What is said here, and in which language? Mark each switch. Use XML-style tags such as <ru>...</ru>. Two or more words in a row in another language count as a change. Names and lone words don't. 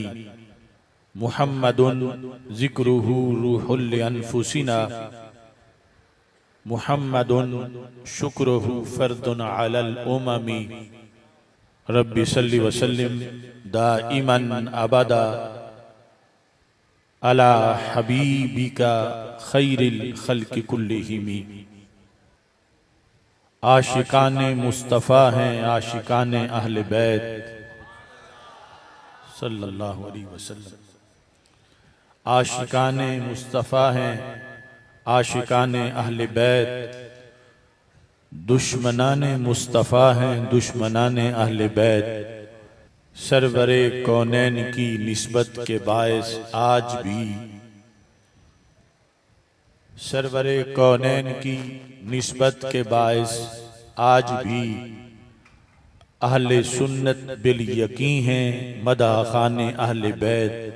<ar>محمد ذكره روح لأنفسنا محمد شكره فرض على الأمم. رب صل وسلم دائما أبدا على حبيبك خير الخلق كلهم.</ar> <ur>عاشقان مصطفیٰ ہیں عاشقان اہل بیت</ur> <ar>صلى الله عليه وسلم.</ar> <ur>عاشقان مصطفیٰ ہیں عاشقان اہل بیت. دشمنان مصطفیٰ ہیں دشمنان اہل بیت. سرور کونین کی نسبت کے باعث آج بھی سرور کونین کی نسبت کے باعث آج بھی اہل سنت بالیقین ہیں مداح خوان اہل بیت.</ur>